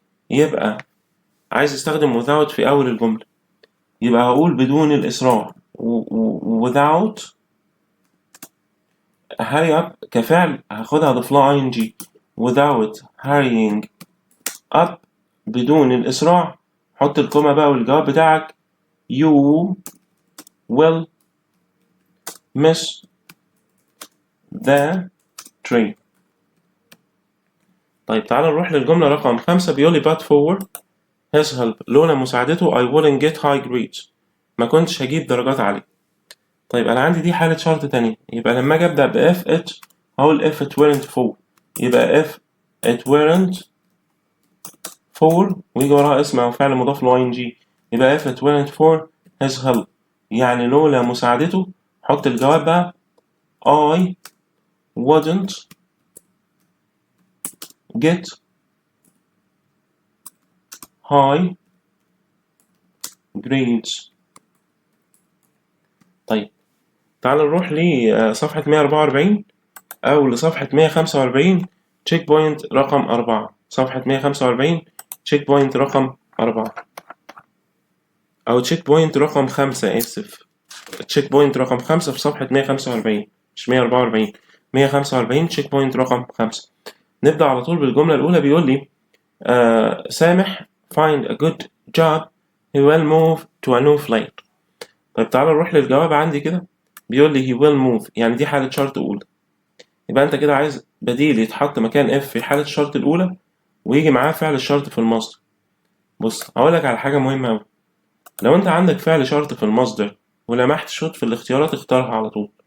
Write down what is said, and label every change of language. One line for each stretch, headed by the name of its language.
Arabic: يبقى عايز استخدم without في أول الجملة، يبقى هقول بدون الإسراع،
English: without hurry up
Arabic: كفعل هاخدها أضيف لها ing،
English: without hurrying up
Arabic: بدون الإسراع، حط الكومة بقى والجواب بتاعك
English: you will miss the train.
Arabic: طيب تعال نروح للجملة رقم 5.
English: بيقولي but for his help،
Arabic: لولا مساعدته
English: I wouldn't get high grades،
Arabic: ما كنتش هجيب درجات عالية. طيب أنا عندي دي حالة شرط تانية، يبقى لما أجي أبدأ ب if it هقول
English: if it weren't for،
Arabic: يبقى if it weren't for ويجي وراها اسم أو فعل مضاف ل ing، يبقى
English: if it weren't for his help،
Arabic: يعني لولا مساعدته، حط الجواب بقى
English: I wouldn't get high grades.
Arabic: طيب تعال نروح لصفحة 144 أو لصفحة 145 تشيك بوينت رقم 4. صفحة 145 تشيك بوينت رقم 4 أو تشيك بوينت رقم 5، آسف، تشيك بوينت رقم 5 في صفحة 145 مش 144، 145 تشيك بوينت رقم 5. نبدأ على طول بالجملة الأولى. بيقول لي
English: سامح find a good job he will move to a new flat.
Arabic: طيب تعالى نروح للجواب عندي كده. بيقول لي
English: he will move،
Arabic: يعني دي حالة شرط أولى، يبقى أنت كده عايز بديل يتحط مكان if في حالة الشرط الأولى ويجي معاه فعل الشرط في المصدر. بص هقولك على حاجة مهمة أوي، لو أنت عندك فعل شرط في المصدر ولمحت شوت في الاختيارات اختارها على طول.